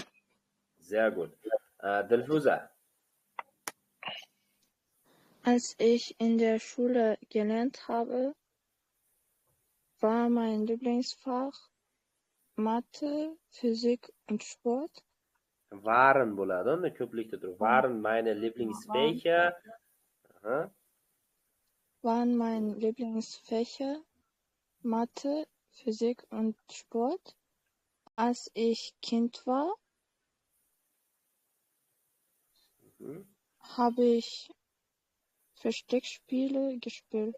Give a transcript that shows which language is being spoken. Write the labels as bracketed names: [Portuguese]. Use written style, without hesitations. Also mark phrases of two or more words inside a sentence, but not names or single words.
[German] Sehr gut. Dilfuza. Als ich in der Schule gelernt habe, war mein Lieblingsfach Mathe, Physik und Sport. [Uzbek] Waren bo'ladi, unda ko'plikda turib. [German] Waren meine Lieblingsfächer. Waren meine Lieblingsfächer Mathe, Physik und Sport. Als ich Kind war, habe ich Versteckspiele gespielt.